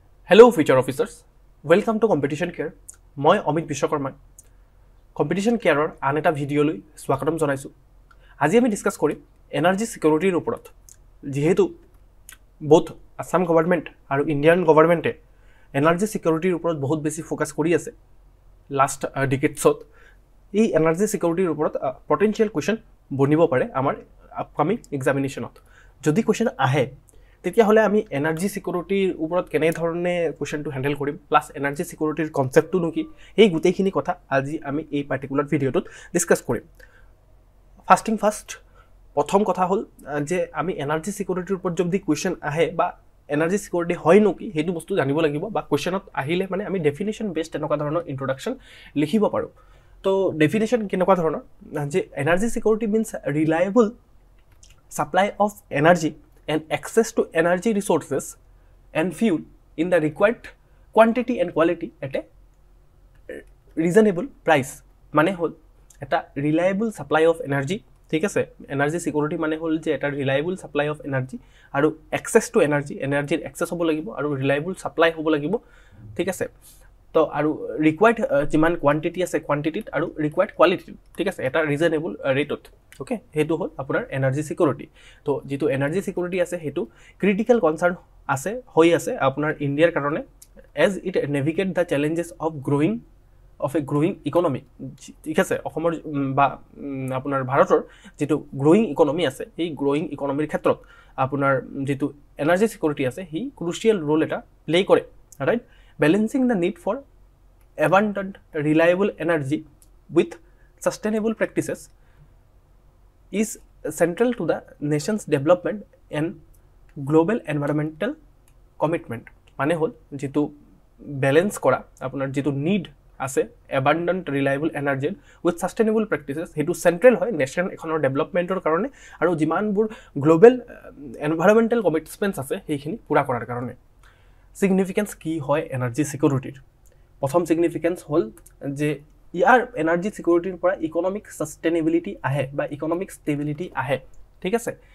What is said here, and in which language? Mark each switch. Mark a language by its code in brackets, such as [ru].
[en] Hello future officers, welcome to Competition Care. [as] মই Amit Vishwakarma competition কেয়াৰৰ আন এটা ভিডিঅ'লৈ স্বাগতম জনাইছোঁ। আজি আমি ডিসকাস কৰিম এনাৰ্জি সিকিউৰিটিৰ ওপৰত। যেহেতু both আসাম গভৰ্ণমেণ্ট আৰু ইণ্ডিয়ান গভৰ্ণমেণ্টে এনাৰ্জি সিকিউৰিটিৰ ওপৰত বহুত বেছি ফোকাস কৰি আছে লাষ্ট ডিকেডছত। এই এনাৰ্জি সিকিউৰিটিৰ ওপৰত পটেনশিয়াল কুৱেশ্যন বনিব পাৰে আমাৰ আপকামিং এক্সামিনেশ্যনত। যদি কুৱেশ্যন আহে তেতিয়াহ'লে আমি এনাৰ্জি সিকিউৰিটিৰ ওপৰত কেনে ধৰণে কুৱেশ্যনটো হেণ্ডেল কৰিম, প্লাছ এনাৰ্জি সিকিউৰিটিৰ কনচেপ্টটো কি, এই গোটেইখিনি কথা আজি আমি এই পাৰ্টিকুলাৰ ভিডিঅ'টোত ডিছকাছ কৰিম। ফাৰ্ষ্ট প্ৰথম কথা হ'ল যে আমি এনাৰ্জি সিকিউৰিটিৰ ওপৰত যদি কুৱেশ্যন আহে বা এনাৰ্জি সিকিউৰিটি হয় নেকি সেইটো বস্তু জানিব লাগিব, বা কুৱেশ্যনত আহিলে মানে আমি ডেফিনেশ্যন বেছড তেনেকুৱা ধৰণৰ ইন্ট্ৰডাকশ্যন লিখিব পাৰোঁ। তো ডেফিনেশ্যন কেনেকুৱা ধৰণৰ যে energy security means ৰিলায়েবল [en] supply of energy and access to energy resources and fuel in the required quantity and quality at a reasonable price। [as] মানে হল এটা [en] reliable supply of energy, [as] ঠিক আছে। এনার্জি সিকিউরিটি মানে হল যে এটা [en] reliable supply of energy [as] আৰু [en] access to energy, [as] এনার্জিৰ access হ'ব লাগিব আৰু রিলায়েবল সাপ্লাই হ'ব লাগিব, ঠিক আছে। তো আৰু ৰিকুৱাৰ্ড যিমান কোৱান্টিটি আছে কোৱান্টিটিত আৰু ৰিকুৱাৰ্ড কোৱালিটিত, ঠিক আছে, এটা ৰিজনেবল ৰেটত। ওকে, সেইটো হ'ল আপোনাৰ এনাৰ্জি সিকিউৰিটি। তো যিটো এনাৰ্জি সিকিউৰিটি আছে সেইটো ক্ৰিটিকেল কনচাৰ্ন হৈ আছে আপোনাৰ ইণ্ডিয়াৰ কাৰণে, [en] as it navigate the challenges of a growing economy, [as] ঠিক আছে। অসমৰ বা আপোনাৰ ভাৰতৰ যিটো গ্ৰোয়িং ইকনমি আছে, এই গ্ৰোয়িং ইকনমিৰ ক্ষেত্ৰত আপোনাৰ যিটো এনাৰ্জি সিকিউৰিটি আছে সি ক্ৰুচিয়েল ৰোল এটা প্লে কৰে, right. [en] Balancing the need for abundant, reliable energy with sustainable practices is central to the nation's development and global environmental commitment। [as] মানে হল যেটো ব্যালেন্স কৰা আপোনাৰ যেটো নিড আছে [en] abundant, reliable energy with sustainable practices, [as] হেতু central হয় nation এখনৰ ডেভেলপমেন্টৰ কাৰণে আৰু যিমানবোৰ গ্লোবাল এনভাইৰনমেন্টাল কমিটমেন্টস আছে সেইখিনি পুৰা কৰাৰ কাৰণে। সিগনিফিকেন্স কি হয় এনাৰ্জি সিকিউৰিটিৰ? প্ৰথম সিগনিফিকেন্স হ'ল যে ইয়াৰ এনাৰ্জি সিকিউৰিটিৰ পৰা ইকনমিক সাস্টেইনেবিলিটি আহে বা ইকনমিক ষ্টেবিলিটি আহে, ঠিক আছে।